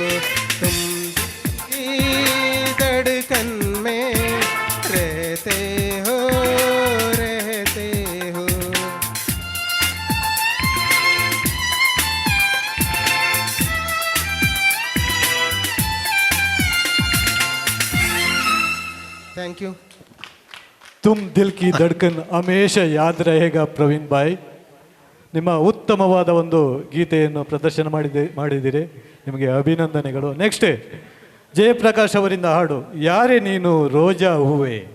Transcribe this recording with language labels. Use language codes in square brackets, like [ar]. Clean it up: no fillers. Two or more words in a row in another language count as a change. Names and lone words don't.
[hi] तुम की धड़कन में रहते हो, रहते हो। [en] Thank you. [hi] तुम दिल की धड़कन हमेशा याद रहेगा प्रवीण भाई. [kn] ನಿಮ್ಮ ಉತ್ತಮವಾದ ಒಂದು ಗೀತೆಯನ್ನು ಪ್ರದರ್ಶನ ಮಾಡಿದ್ದೀರಿ, ನಿಮಗೆ ಅಭಿನಂದನೆಗಳು. ನೆಕ್ಸ್ಟ್ ಜಯಪ್ರಕಾಶ್ ಅವರಿಂದ ಹಾಡು ಯಾರೇ ನೀನು ರೋಜಾ ಹೂವೆ.